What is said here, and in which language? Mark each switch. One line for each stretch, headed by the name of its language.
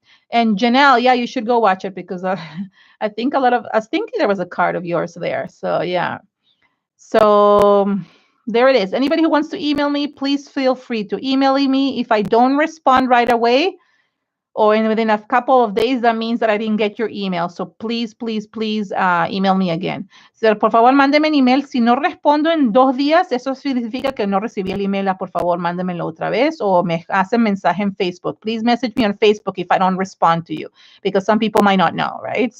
English: And Janelle, yeah, you should go watch it, because I think I was thinking there was a card of yours there. So yeah. So there it is. Anybody who wants to email me, please feel free to email me. If I don't respond right away, or within a couple of days, that means that I didn't get your email. So please, please, please email me again.
Spanish: So, por favor, mándeme un email. Si no respondo en 2 días, eso significa que no recibí el email. Por favor, mándemelo otra vez, o me hacen mensaje en Facebook.
English: Please message me on Facebook if I don't respond to you, because some people might not know, right?